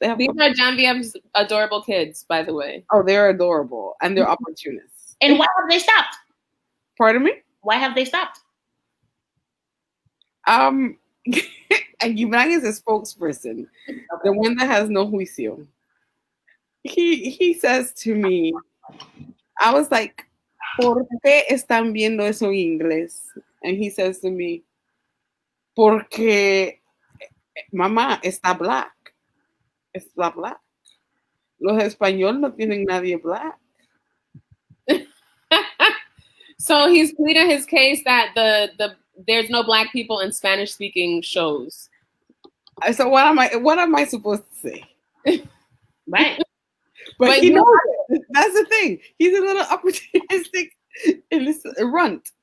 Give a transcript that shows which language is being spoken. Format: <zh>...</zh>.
<en>These are Genevieve's adorable kids, by the way. Oh, they're adorable and they're opportunists. And why have they stopped? Pardon me? Why have they stopped? And Gibran is a spokesperson, the one that has no juicio. He says to me, I was like,</en> <es>¿Por qué están viendo eso en inglés?</es> <en>And he says to me,</en> <es>porque mamá está black. Está black. Los españoles no tienen nadie black.</es> <en>So he's pleading his case that there's no black people in Spanish speaking shows. So what am I supposed to say? Right. But he knows it. That's the thing. He's a little opportunistic runt.</en>